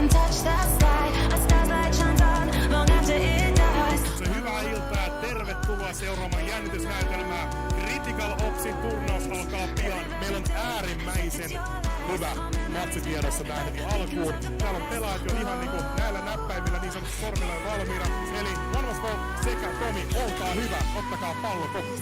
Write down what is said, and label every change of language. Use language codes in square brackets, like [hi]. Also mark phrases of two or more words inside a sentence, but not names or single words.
[en] watch the sky. A star's light shines on long after it dies. [fi] Se hyvää iltaa ja tervetuloa seuraamaan jännitysnäytelmää. Critical Opsin turnaus alkaa pian. Meillä on äärimmäisen hyvä matsi tiedossa tähän heti alkuun. Täällä on pelaajat jo ihan niinku näillä näppäimillä niin sanotusti sormilla valmiina. Eli Vanvasvo sekä Tomi, olkaa hyvä, ottakaa pallo koppi.